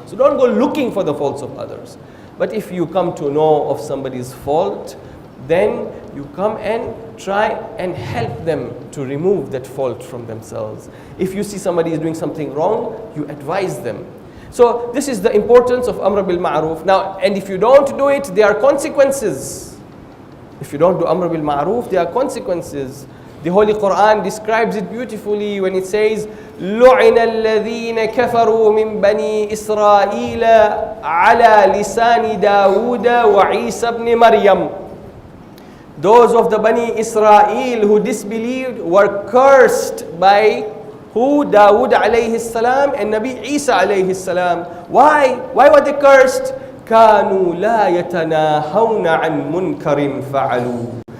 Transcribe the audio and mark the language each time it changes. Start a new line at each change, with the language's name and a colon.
English: So don't go looking for the faults of others. But if you come to know of somebody's fault, then you come and try and help them to remove that fault from themselves. If you see somebody is doing something wrong, you advise them. So this is the importance of amr bil ma'roof. Now, and if you don't do it, there are consequences. If you don't do amr bil ma'roof, there are consequences. The Holy Quran describes it beautifully when it says,
Arabic: لُعِنَ الَّذِينَ كَفَرُوا مِن بَنِي إِسْرَائِيلَ عَلَى لِسَانِ دَاوُودَ وَعِيسَى بْنِ مَرْيَمَ.
English: Those of the Bani Israel who disbelieved were cursed by who? Dawood alayhi salam and Nabi Isa alayhi salam. Why? Why were they cursed?
Arabic: كَانُوا لَا يَتَنَاهَوْنَ عَنْ مُنْكَرٍ فَعَلُوا.